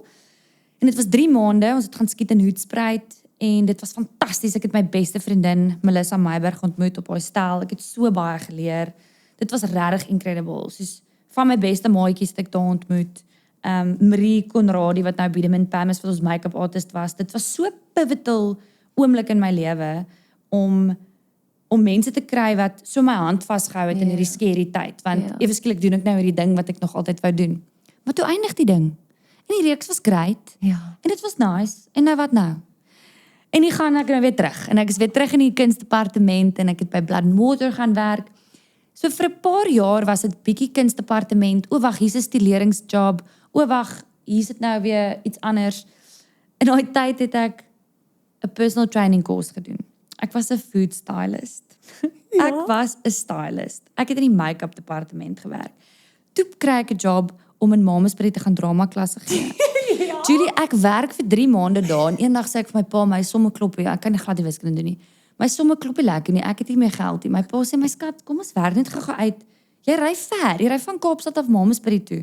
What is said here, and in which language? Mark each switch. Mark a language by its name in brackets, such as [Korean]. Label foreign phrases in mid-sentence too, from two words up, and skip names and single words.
[Afrikaans] En dit was 3 maande, ons het gaan skiet in Hoedspruit en dit was fantasties. Ek het my beste vriendin Melissa Meiberg ontmoet op haar stel. Ek het so baie geleer. Dit was regtig incredible. Soos van my beste maatjies het ek daar ontmoet. Marie Conradie wat nou Biedemint Pam is wat ons [English] make-up artist [Afrikaans] was. Dit was so pivotal oomblik in my lewe om mense te kry wat so my hand vasgehou het in hierdie scary tyd, want ewe skielik doen ek nou hierdie ding wat ek nog altyd wou doen. Maar toe eindig die ding. En die reeks was great. En dit was nice. En nou wat nou? En die gaan ek nou weer terug. En ek is weer terug in die kunstdepartement en ek het by Blood and Water gaan werk. So vir 'n paar jaar was dit bietjie kunstdepartement. O wag, hier's 'n stileringsjob. O wag, hier's dit nou weer iets anders. In daai tyd het ek 'n [English] personal training course [Afrikaans] gedoen. Ek was 'n [English] food stylist. [Afrikaans] Ek was 'n stylist. Ek het in die make-up departement gewerk. Toe kry ek 'n job om in Mamasbury te gaan drama klasse gee. Julie, ek werk vir 3 maande daar en eendag sê ek vir my pa, my somme klop, ek kan nie glad die wiskunde doen nie. My somme klop nie lekker nie, ek het nie meer geld nie. My pa sê, my skat, kom ons werk net gou uit. Jy ry ver, jy ry van Kaapstad af Mamasbury toe.